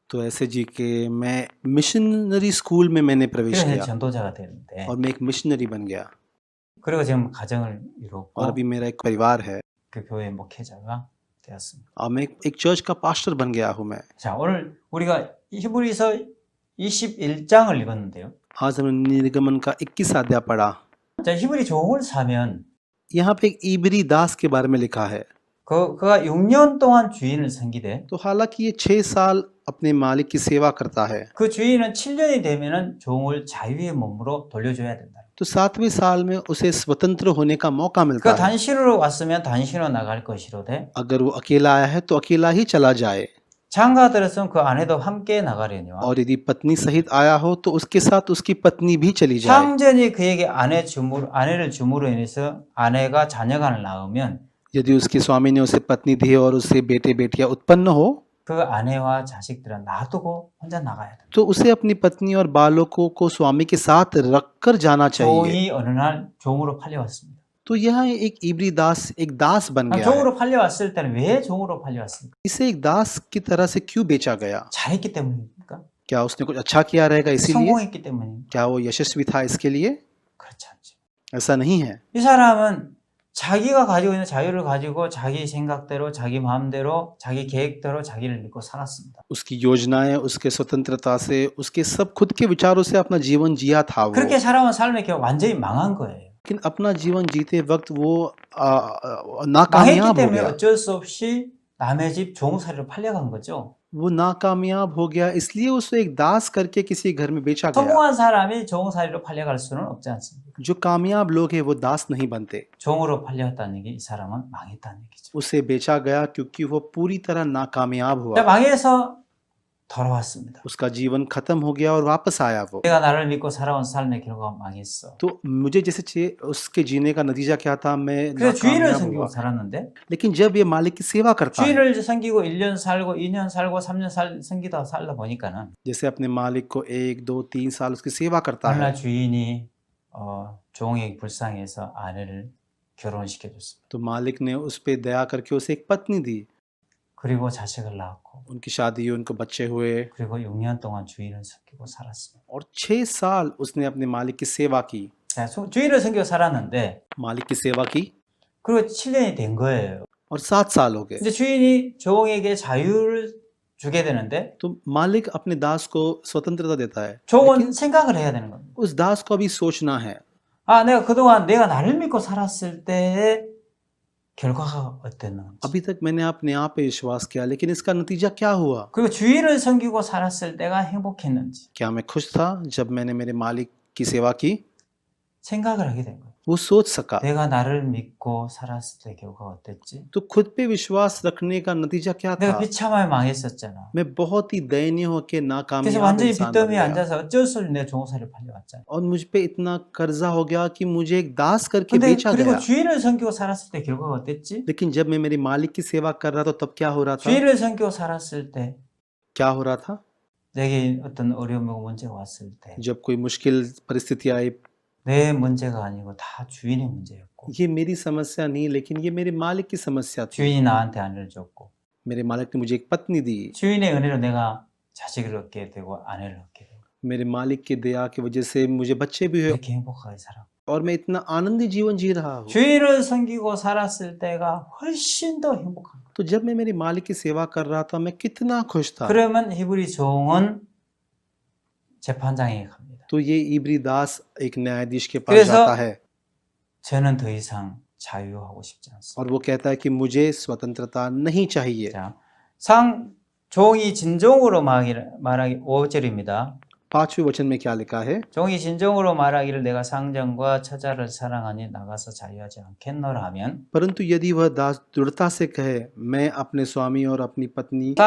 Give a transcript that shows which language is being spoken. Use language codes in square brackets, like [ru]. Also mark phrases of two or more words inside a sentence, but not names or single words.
[hi] तो ऐसे जी के मैं [en] missionary school [hi] में मैंने प्रवेश [ko] 그래서 [hi] किया [ko] 전도자가 됐는데 [hi] और मैं एक मिशनरी बन गया [ko] 그리고 지금 가정을 [hi] और [ko] 이뤘고 [hi] अभी मेरा एक परिवार है [ko] 그 교회 목회자가 되었습니다. [hi] और मैं एक चर्च का पास्टर बन गया हूँ मैं। [ko] 자, 오늘 우리가 히브리서 21장을 읽었는데요. [hi] आज हमने निर्गमन का 21 अध्याय पढ़ा। [ko] 자, 히브리 종을 사면 [hi] यहाँ पे एक इब्री दास के बारे में लिखा है। [ko] 그가 6년 동안 주인을 섬기되 [hi] तो हालांकि ये 6 साल अपने मालिक की सेवा करता है, [ko] 그 주인은 7년이 되면은 종을 자유의 몸으로 돌려줘야 된다. [hi] तो 7वें साल में उसे स्वतंत्र होने का मौका मिलता [ko] 그 [hi] है। [ko] 단시로 왔으면 단시로 나갈 것이로되 [hi] अगर वो अकेला आया है तो अकेला ही चला जाए, [ko] 장가들었으면 그 아내도 함께 나가려니와 [hi] और यदि पत्नी सहित आया हो तो उसके साथ उसकी पत्नी भी चली जाए। [ko] 상전이 그에게 아내를 줌으로 인해서 아내가 자녀간을 낳으면 [hi] यदि उसके स्वामी ने उसे पत्नी दी और उससे बेटे बेटियां उत्पन्न हो [ko] 그 아내와 자식들은 놔두고 혼자 나가야 돼. [hi] तो उसे अपनी पत्नी और बालकों को स्वामी के साथ रखकर जाना चाहिए। [ko] 종이 어느 날 종으로 팔려왔습니다. [hi] तो यह एक इब्री दास एक दास बन गया है। [ko] 종으로 팔려왔을 때는 왜 종으로 팔려왔습니까? [hi] इसे एक दास की तरह से क्यों बेचा गया? [ko] 잘했기 때문입니까? [hi] क्या उसने कुछ अच्छा किया रहेगा इसीलिए? [ko] 성공했기 때문입니까? [hi] क्या वो यशस्वी था इसके लिए? [ko] 그렇지 않죠. [hi] ऐसा नहीं है। [ko] 이 사람은 자기가 가지고 있는 자유를 가지고 자기 생각대로 자기 마음대로 자기 계획대로 자기를 믿고 살았습니다. [hi] उसकी योजनाएं, उसके स्वतंत्रता से, उसके सब खुद के विचारों से अपना जीवन जिया था वो। [ko] 그렇게 살아온 삶의 결과 완전히 망한 거예요. [hi] लेकिन अपना जीवन जीते वक्त वो [ko] 망했기 [hi] नाकामयाब हो [ko] 때문에 [hi] गया। [ko] 어쩔 수 없이 남의 집 종살이로 팔려간 거죠. [hi] वो नाकामयाब हो गया, इसलिए उसे एक दास करके किसी घर में बेचा गया। [ko] 성공한 사람이 종살이로 팔려갈 수는 없지 않습니까? [hi] जो कामयाब लोग हैं वो दास नहीं बनते। [ko] 종으로 팔려갔다는 얘기 이 사람은 망했다는 얘기죠. [hi] उसे बेचा गया क्योंकि वो पूरी तरह नाकामयाब हुआ। [ko] 망해서 돌아왔습니다. [hi] उसका जीवन खत्म हो गया और वापस आया वो। [ko] 내가 나를 믿고 살아온 삶의 결과가 망했어. [hi] तो मुझे जैसे चाहिए उसके जीने का नतीजा क्या था? मैं [ko] 그래서 주인을 [hi] नाकामयाब [ko] 섬기고 [hi] हुआ। [ko] 살았는데 [hi] लेकिन जब ये मालिक की सेवा करता है, [ko] 주인을 섬기고 1년 살고 2년 살고 3년 섬기다 살다 보니까는 [hi] जैसे अपने मालिक को 1, 2, 3 साल उसकी सेवा करता [ko] 어느 날 [hi] है, [ko] 주인이 종이 불쌍해서 아내를 결혼시켜 줬습니다. [hi] तो मालिक ने उस पे दया करके उसे एक पत्नी दी। [ko] 그리고 자식을 낳았고 [hi] उनकी शादी हुई, उनको बच्चे हुए [ko] 그리고 6년 동안 주인을 섬기고 살았습니다. [hi] और 6 साल उसने अपने मालिक की सेवा की। [ko] 자, 주인을 섬기고 살았는데 [hi] मालिक की सेवा की [ko] 그리고 7년이 된 거예요. [hi] और 7 साल हो गए। [ko] 이제 주인이 종에게 자유를 주게 되는데 [hi] तो मालिक अपने दास को स्वतंत्रता देता है, [ko] 종은 생각을 해야 되는 겁니다. [hi] उस दास को अभी सोचना है [ko] 아, 내가 그동안 내가 나를 믿고 살았을 때의 결과가 어땠는지. [hi] अभी तक मैंने अपने आप पे विश्वास किया, लेकिन इसका नतीजा क्या हुआ? [ko] 그리고 주인을 섬기고 살았을 때가 행복했는지 [hi] क्या मैं खुश था जब मैंने मेरे मालिक की सेवा की? [ko] 생각을 하게 된 거예요. [hi] वो सोच सका। [ko] 내가 나를 믿고 살았을 때 결과가 어땠지? [hi] तो खुद पे विश्वास रखने का नतीजा क्या [ko] 내가 [hi] था? [ko] 비참하게 망했었잖아. [hi] मैं बहुत ही दयनीय होकर [ko] 그래서 [hi] नाकामयाब [ko] 완전히 [hi] इंसान बन [ko] 빚더미에 [hi] गया [ko] 앉아서 어쩔 수 없이 내 종살이를 팔려왔잖아. [hi] और मुझ पे इतना कर्जा हो गया कि मुझे एक दास करके [ko] 근데 [hi] बेचा [ko] 그리고 [hi] गया। [ko] 주인을 섬기고 살았을 때 결과가 어땠지? [hi] लेकिन जब मैं मेरे मालिक की सेवा कर रहा था तब क्या हो रहा था? [ko] 주인을 섬기고 살았을 때 [hi] क्या हो रहा था? [ko] 내게 어떤 어려움이고 문제가 왔을 때 [hi] जब कोई मुश्किल परिस्थिति आई, [ko] 내 문제가 아니고 다 주인의 문제였고 [hi] ये मेरी समस्या नहीं, लेकिन ये मेरे मालिक की समस्या थी। [ko] 주인이 나한테 아내를 줬고 [hi] मेरे मालिक ने मुझे एक पत्नी दी। [ko] 주인의 은혜로 내가 자식을 얻게 되고 아내를 얻게 되고 [hi] मेरे मालिक की दया की वजह से मुझे बच्चे भी हुए [ko] 이렇게 행복하게 살아. [hi] और मैं इतना आनंदी जीवन जी रहा हूँ। [ko] 주인을 섬기고 살았을 때가 훨씬 더 행복한 거야. [hi] तो जब मैं मेरे मालिक की सेवा कर रहा था मैं कितना खुश था। [ko] 그러면 히브리 종은 재판장에 갑니다. [hi] तो ये इब्री दास एक न्यायाधीश के पास [ko] 그래서 [hi] जाता है [ko] 저는 더 이상 자유하고 싶지 않습니다. [hi] और वो कहता है कि मुझे स्वतंत्रता नहीं चाहिए। [ko] 자, 종이 진정으로 말하기 5절입니다. [hi] 5वें वचन में क्या लिखा है? [ko] 종이 진정으로 말하기를 내가 상전과 처자를 사랑하니 나가서 자유하지 않겠노라 하면 [hi] परंतु यदि वह दास दृढ़ता से कहे मैं अपने स्वामी और अपनी पत्नी और